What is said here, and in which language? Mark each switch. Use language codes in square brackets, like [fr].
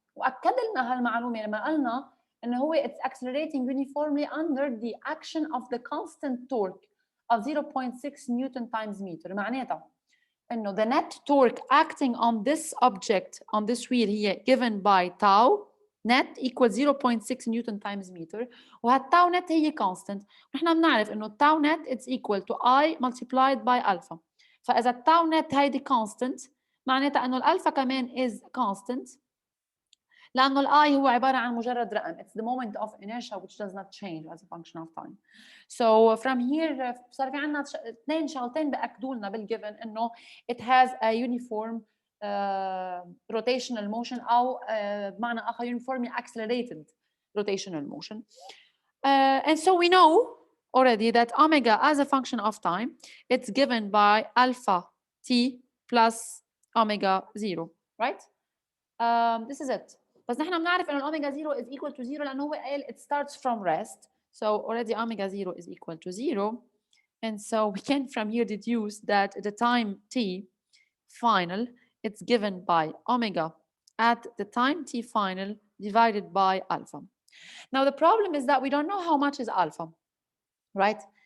[ar] وأكد لنا هالمعلومة لما قلنا إنه هو [en] it's accelerating uniformly under the action of the constant torque of 0.6 Newton times meter. [ar] معناتها إنه [en] the net torque acting on this object on this wheel هي given by tau net equals 0.6 Newton times meter. وهالتاو net هي constant. [ar] ونحن بنعرف إنه التاو [en] net it's equal to I multiplied by alpha. [ar] فإذا التاو net هيدي constant معناتها إنه الألفا كمان is constant لأنه الI هو عبارة عن مجرد رقم. [en] It's the moment of inertia which does not change as a function of time. So from here [ar] صار في عنا اثنين شغلتين بأكدوا لنا بالgiven [en] إنه it has a uniform rotational motion [ar] أو بمعنى آخر [en] uniformly accelerated rotational motion. And so we know already that omega as a function of time, it's given by alpha t plus omega 0, right? This is it. [ar] بس نحن بنعرف إنه الأوميجا 0 [en] is equal to 0 [ar] لأنه هو قال [en] it starts from rest. So already omega 0 is equal to 0. And so we can from here deduce that the time t final it's given by omega at the time t final divided by alpha. Now, the problem is that we don't know how much is alpha, right?